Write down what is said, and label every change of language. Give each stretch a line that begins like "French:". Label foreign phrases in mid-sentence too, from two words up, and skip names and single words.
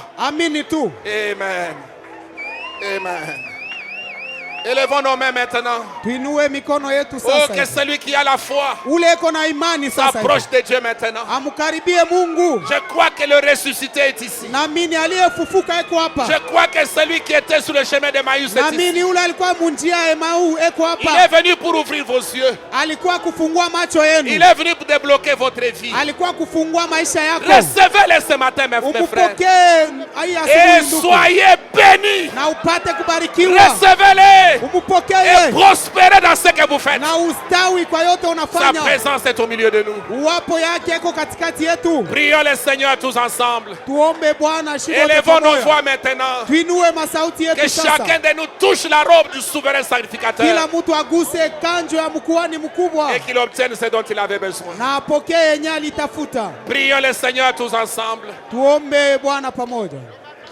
Swahili: Amini tu. Amen. Amen.
French: Élevons nos mains maintenant.
Swahili: Tuinue mikono yetu Oh, sasa.
French: que celui qui a la foi
Swahili: Ule eko na imani sasa
French: s'approche de Dieu maintenant.
Swahili: amkaribie Mungu.
French: Je crois que le ressuscité est ici.
Swahili: Naamini aliyefufuka eko hapa.
French: Je crois que celui qui était sur le chemin de Maïs est ici.
Swahili: Naamini ule alikuwa munjia ya Emau eko
French: Il
Swahili: hapa.
French: est venu pour ouvrir vos yeux.
Swahili: Alikuwa kufungua macho
French: Il
Swahili: yenu.
French: est venu pour débloquer votre vie.
Swahili: Alikuwa kufungua maisha yako.
French: Recevez-le ce matin, mes frères.
Swahili: Umupokee hii
French: Et
Swahili: asubuhi ndugu.
French: soyez bénis.
Swahili: Na upate kubarikiwa.
French: Recevez-le.
Swahili: Umupokee
French: Et prospérez dans ce que vous faites.
Swahili: na ustawi kwa yote
French: Sa
Swahili: unafanya.
French: présence est au milieu de nous.
Swahili: Uwapo yake eko katikati yetu.
French: Prions le Seigneur tous ensemble.
Swahili: Tuombe Bwana shida yote
French: Élevons nos
Swahili: pamoja.
French: voix maintenant.
Swahili: Tuinue masauti
French: Que
Swahili: yetu sasa.
French: chacun de nous touche la robe du souverain sacrificateur.
Swahili: Kila mtu aguse kanjo ya mkuhani mkubwa
French: Et qu'il obtienne ce dont il avait besoin.
Swahili: na apokee yenye alitafuta.
French: Prions le Seigneur tous ensemble.
Swahili: Tuombe Bwana pamoja.